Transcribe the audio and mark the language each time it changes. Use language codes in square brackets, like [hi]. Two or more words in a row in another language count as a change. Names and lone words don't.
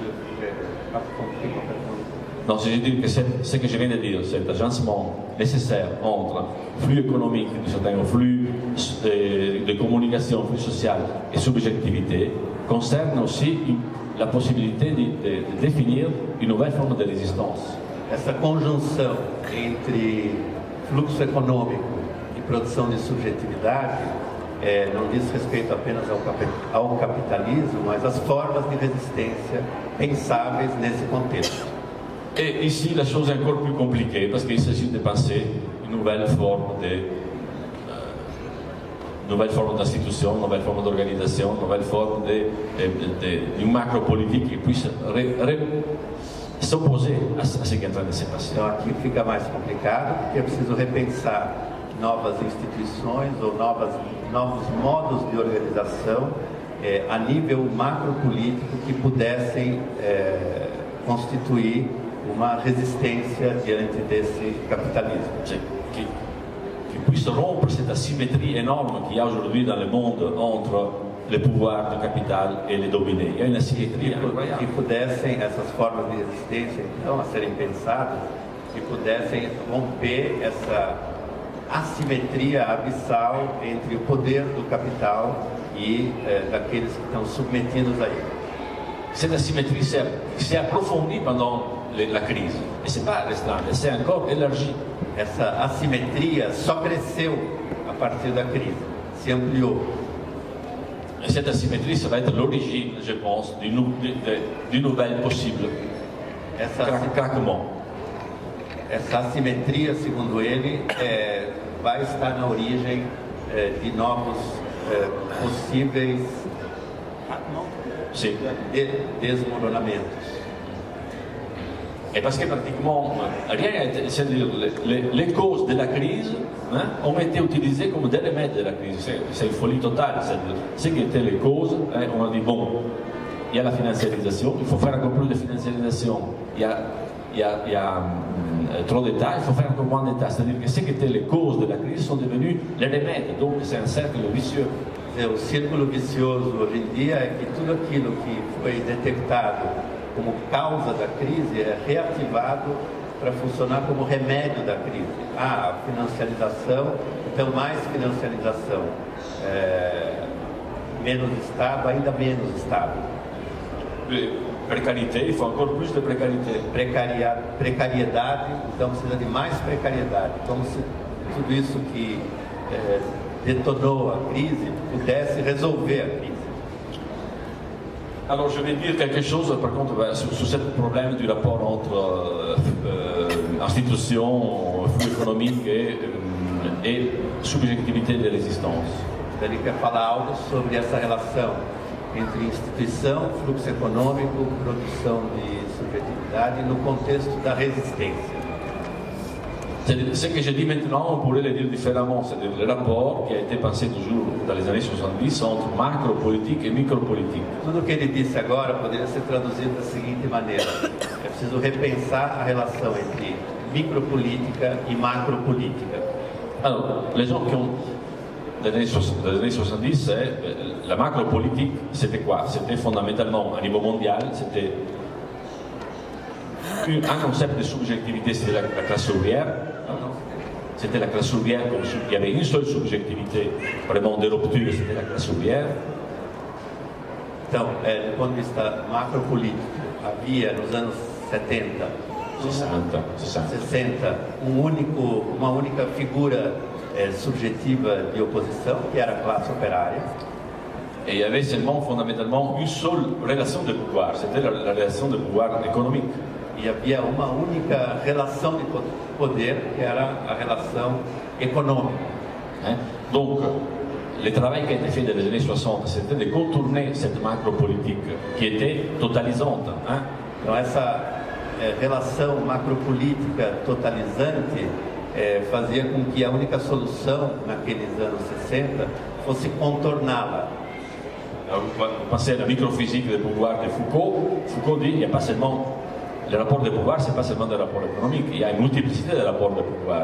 [fr] Non, je dis que ce que je viens de dire, cet agencement nécessaire entre flux économique, flux de communication, flux social et subjectivité, concerne aussi la possibilité de définir une nouvelle forme de résistance. [pt] Essa conjunção entre fluxo econômico e produção de subjetividade não diz respeito apenas ao capitalismo, mas às formas de resistência pensáveis nesse contexto. [fr] Et ici, la chose est encore plus compliquée parce qu'il s'agit de penser une nouvelle forme d'institution, une nouvelle forme d'organisation, une nouvelle forme d'une macro-politique qui puisse s'opposer à ce qui est en train de se passer. [pt] Então aqui fica mais complicado porque é preciso repensar novas instituições ou novos modos de organização a nível macro-político que pudessem constituir uma resistência diante desse capitalisme. [fr] Qui puisse rompre cette asymétrie énorme qu'il y a aujourd'hui dans le monde entre le pouvoir du capital et les dominés. Il y a une asymétrie incroyable. [pt] Que pudessem, essas formas de resistência, então, a serem pensadas, que pudessem romper essa assimetria abissal entre o poder do capital e daqueles que estão submetidos a ele. [fr] Cette asymétrie s'est approfondie pendant la crise. Et ce n'est pas restreinte, elle s'est encore élargie. [pt] Essa assimetria só cresceu a partir da crise, se ampliou. [fr] Et cette asymétrie, ça va être l'origine, je pense, d'une nouvelle possible. Craquement. [pt] Essa assimetria, segundo ele, vai estar na origem de novos possíveis desmoronamentos. [fr] Et parce que pratiquement rien n'a été, c'est-à-dire les causes de la crise ont été utilisées comme des remèdes de la crise. C'est une folie totale. Ce qui étaient les causes, on a dit bon, il y a la financiarisation, il faut faire encore plus de financiarisation. Il y a trop d'États, il faut faire encore moins d'États. C'est-à-dire que ce qui étaient les causes de la crise sont devenus les remèdes. Donc c'est un cercle vicieux. [pt] O círculo vicioso hoje em dia é que tudo aquilo que foi detectado como causa da crise é reativado para funcionar como remédio da crise. Ah, financiarização, então mais financiarização. Menos Estado, ainda menos Estado. Precariedade, [fr] il faut encore plus de précarité. [pt] Precariedade, então precisa de mais precariedade. Como se tudo isso que detonou a crise pudesse resolver a crise. [fr] Alors je vais dire quelque chose par contre sur ce problème du rapport entre institutions, flux économiques et subjectivité de résistance. [pt] Ele quer falar algo sobre essa relação entre instituição, fluxo econômico, produção de subjetividade no contexto da resistência. [fr] Ce que je dis maintenant, on pourrait le dire différemment, c'est-à-dire le rapport qui a été pensé toujours dans les années 70 entre macro-politique et micro-politique. [pt] Tudo que ele disse agora poderia ser traduzido da seguinte maneira: é preciso repensar a relação entre micropolítica e macropolítica. [fr] Alors, les gens qui ont des années 70, la macro-politique, c'était quoi? C'était fondamentalement, à niveau mondial, c'était un concept de subjectivité, c'était la classe ouvrière. C'était la classe ouvrière, il y avait une seule subjectivité vraiment de rupture, c'était la classe ouvrière. [pt] Então, do ponto de vista macropolítico, havia nos anos 70, 60 uma única figura subjetiva de oposição, que era a classe operária. [fr] Et il y avait seulement fondamentalement une seule relation de pouvoir, c'était la relation de pouvoir économique. [pt] E havia uma única relação de poder, que era a relação econômica. [fr] Donc, le travail qui a été fait dans les années 60, c'était de contourner cette macro-politique qui était totalisante. [pt] Então, essa relação macropolítica totalizante fazia com que a única solução naqueles anos 60 fosse contorná-la. [fr] Vous pensez à la microphysique du pouvoir de Foucault. Foucault dit qu'il n'y a pas seulement le rapport de pouvoir, c'est pas seulement des rapports économiques, il y a une multiplicité de rapports de pouvoir.